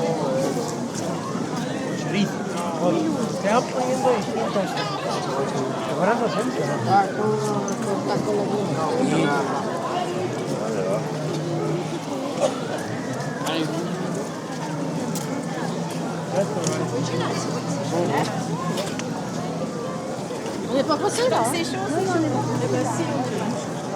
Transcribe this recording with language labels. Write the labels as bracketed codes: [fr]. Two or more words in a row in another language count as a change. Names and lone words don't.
[es] Chorizo. [tr] Ne yaptın yine? [it] Guardando sempre, no? Ah, con tacco [fr] On n'est pas passé là. C'est chaud, c'est chaud. Eh ben si, on est pas.